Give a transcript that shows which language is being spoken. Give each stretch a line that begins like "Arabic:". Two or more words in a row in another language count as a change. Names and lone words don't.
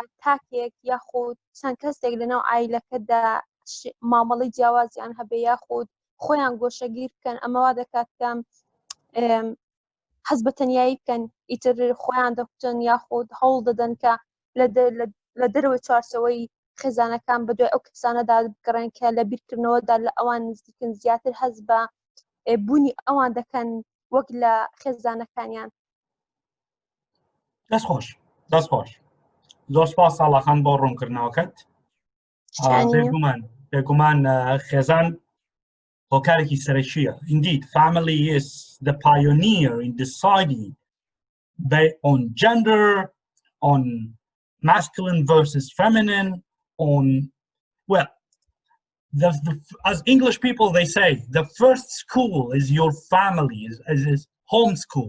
Central Kurdish: تاکێک یاخود چەند کەسێک لەناو عایلەکەدا مامەڵەی جیاوازیان هەبێ یاخود خۆیان گۆشەگیر بکەن ئەمە وا دەکات کە حەز بە تەنیایی بکەن ئیتر خۆیان دەکوتن یاخود هەوڵ دەدەن کە لە دەرەوەی چوارچەوەی خێزانەکان بە دوای ئەو کەسانەدا بگەڕێن کە لە بیرکردنەوەدا لە ئەوان نزیکن زیاتر هەز بە بوونی ئەوان دەکەن وەک لە خێزانەکانیان. دەست خۆش دەست خۆش زۆر سپاس ساڵاخان بۆ ڕوونکردنەوەکەت. بێگومان خێزان هۆکارێکی سەرەکیە.
English: Indeed, family is the pioneer in deciding on gender, on masculine versus feminine, on, well, as English people, they say, the first school is your family, is home school.